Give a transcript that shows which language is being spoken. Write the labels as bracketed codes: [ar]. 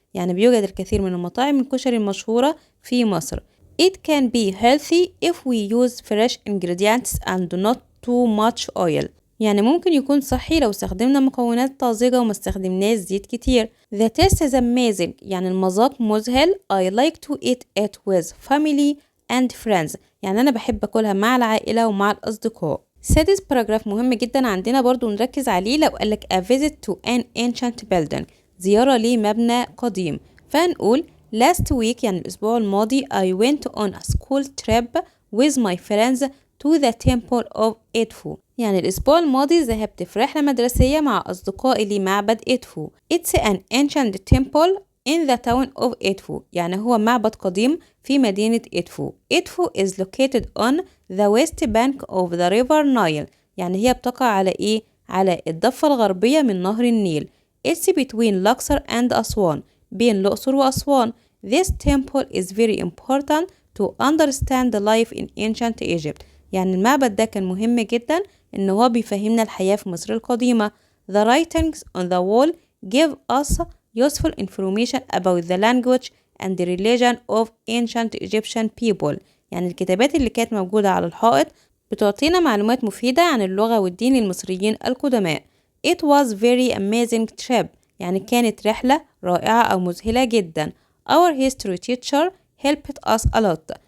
[ar] يعني بيوجد الكثير من المطاعم الكشري المشهورة في مصر. [en] It can be healthy if we use fresh ingredients and not too much oil. [ar] يعني ممكن يكون صحي لو استخدمنا مكونات طازجة وما استخدمناش زيت كتير. [en] The taste is amazing. [ar] يعني المذاق مذهل. [en] I like to eat it with family and friends. [ar] يعني أنا بحب أكلها مع العائلة ومع الأصدقاء. سادس باراجراف مهم جدا عندنا برضو نركز عليه. لو قالك [en] a visit to an ancient building. [ar] زيارة لمبنى قديم. فهنقول [en] last week [ar] يعني الأسبوع الماضي [en] I went on a school trip with my friends to the temple of Edfu. [ar] يعني الأسبوع الماضي ذهبت في رحلة مدرسية مع أصدقائي لمعبد إدفو. [en] It's an ancient temple in the town of Edfu. [ar] يعني هو معبد قديم في مدينة إدفو. [en] إدفو is located on the west bank of the river Nile. [ar] يعني هي بتقع على إيه؟ على الضفة الغربية من نهر النيل. [en] It's between Luxor and Aswan. [ar] بين الأقصر وأسوان. [en] This temple is very important to understand the life in ancient Egypt. [ar] يعني المعبد ده كان مهم جدا إن هو بيفهمنا الحياة في مصر القديمة. [en] The writings on the wall give us useful information about the language and the religion of ancient Egyptian people. [ar] يعني الكتابات اللي كانت موجودة على الحائط بتعطينا معلومات مفيدة عن اللغة والدين للمصريين القدماء. [en] It was very amazing trip. [ar] يعني كانت رحلة رائعة أو مذهلة جدا. [en] Our history teacher helped us a lot.